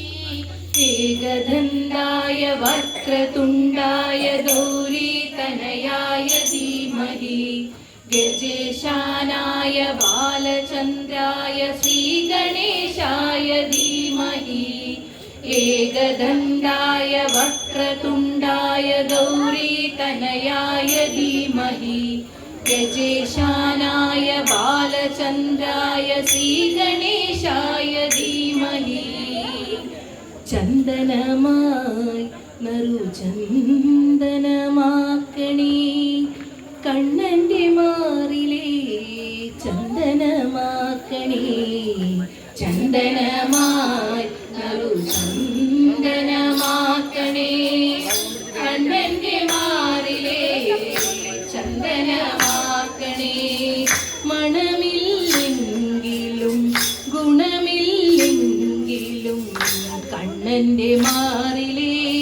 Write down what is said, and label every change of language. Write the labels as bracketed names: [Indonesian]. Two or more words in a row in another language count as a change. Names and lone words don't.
[Sanskrit] एकदन्ताय वक्रतुण्डाय गौरीतनयाय धीमहि गजेशानाय बालचन्द्राय श्रीगणेशाय धीमहि एकदन्ताय वक्रतुण्डाय गौरीतनयाय धीमहि गजेशानाय बालचन्द्राय श्रीगणेशाय धीमहि ചന്ദനമായി [Malayalam] നറുചന്ദനമാക്കണേ കണ്ണൻ്റെ മാറിലെ ചന്ദനമാക്കണേ ചന്ദനമായി നറുചന്ദനമാക്കണേ കണ്ണൻ്റെ മാറിലെ ചന്ദനമാക്കണേ മണമില്ലെങ്കിലും ഗുണമില്ലെങ്കിലും കണ്ണൻ്റെ മാറിലെ